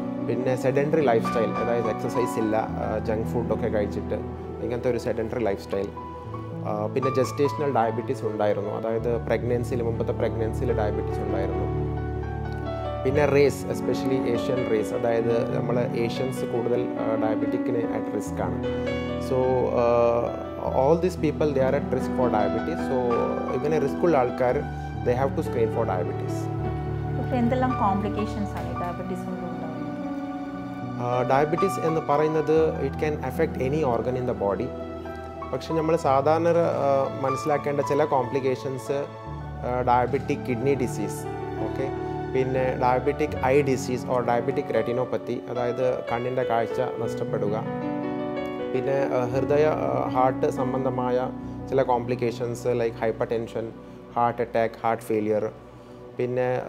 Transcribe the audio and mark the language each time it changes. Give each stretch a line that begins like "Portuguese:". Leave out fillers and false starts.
Malayalam: പിന്നെ sedentary life style, അതായത് exercise ഇല്ല, ജങ്ക് ഫുഡൊക്കെ കഴിച്ചിട്ട് ഇങ്ങനത്തെ ഒരു സെഡൻറ്ററി ലൈഫ് സ്റ്റൈൽ. പിന്നെ ജസ്റ്റേഷണൽ ഡയബറ്റീസ് ഉണ്ടായിരുന്നു, അതായത് മുമ്പത്തെ പ്രഗ്നൻസിയിൽ ഡയബറ്റീസ് ഉണ്ടായിരുന്നു. പിന്നെ റേസ്, എസ്പെഷ്യലി ഏഷ്യൻ റേസ്, അതായത് നമ്മൾ ഏഷ്യൻസ് കൂടുതൽ ഡയബറ്റിക്കിന് അറ്റ് റിസ്ക് ആണ്.
English: So all these people they are at risk for diabetes. So
Malayalam: ഇങ്ങനെ റിസ്ക് ഉള്ള ആൾക്കാർ
English: they have to screen for diabetes.
Malayalam: എന്തെല്ലാം കോംപ്ലിക്കേഷൻസ് ആണ് ഡയബറ്റീസ് കൊണ്ടുണ്ടാകുന്നത്?
English: diabetes
Malayalam: എന്ന് പറയുന്നത്
English: It can affect any organ in the body.
Malayalam: പക്ഷെ നമ്മൾ സാധാരണ മനസ്സിലാക്കേണ്ട ചില complications diabetic kidney disease, okay, പിന്നെ diabetic I disease or diabetic റെറ്റിനോപ്പത്തി, അതായത് കണ്ണിൻ്റെ കാഴ്ച നഷ്ടപ്പെടുക, പിന്നെ ഹാർട്ട് സംബന്ധമായ ചില complications like hyper tension, heart attack, heart failure, പിന്നെ